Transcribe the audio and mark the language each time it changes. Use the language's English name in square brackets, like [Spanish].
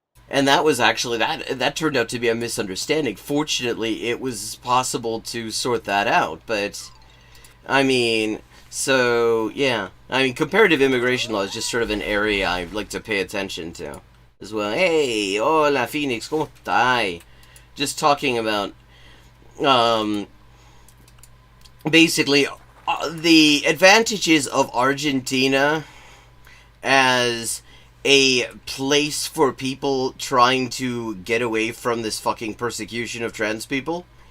[English] And that was actually, that turned out to be a misunderstanding. Fortunately, it was possible to sort that out, but I mean, so yeah. I mean, comparative immigration law is just sort of an area I like to pay attention to as well. [Spanish] Hey, hola Phoenix, ¿cómo estás? [English] Just talking about basically the advantages of Argentina as a place for people trying to get away from this fucking persecution of trans people.